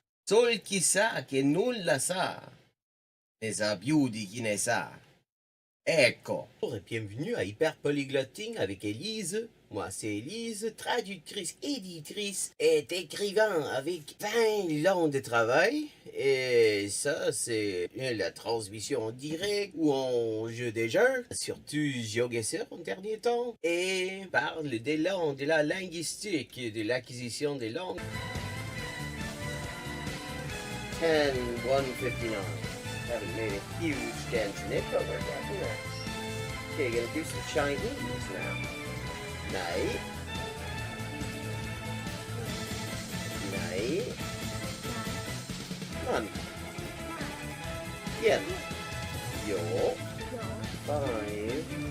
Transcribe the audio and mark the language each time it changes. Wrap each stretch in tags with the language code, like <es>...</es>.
<it>Sol chi sa che nulla sa, ne sa più di chi ne sa. Ecco.</it> <fr>Bonjour et bienvenue à Hyper Polyglotting avec Élise. Moi c'est Élise, traductrice, éditrice et écrivain avec 20 ans de travail. Et ça c'est la transmission en direct ou en jeu des jeux, surtout Geoguessr en dernier temps. Et parle des langues, de la linguistique et de l'acquisition des langues. 10-159.</fr> <en>Haven't made a huge dent in it, but we're getting there. Okay, gonna do some Chinese now. Night. Night. Come on. Yeah. Yo. 5.</en>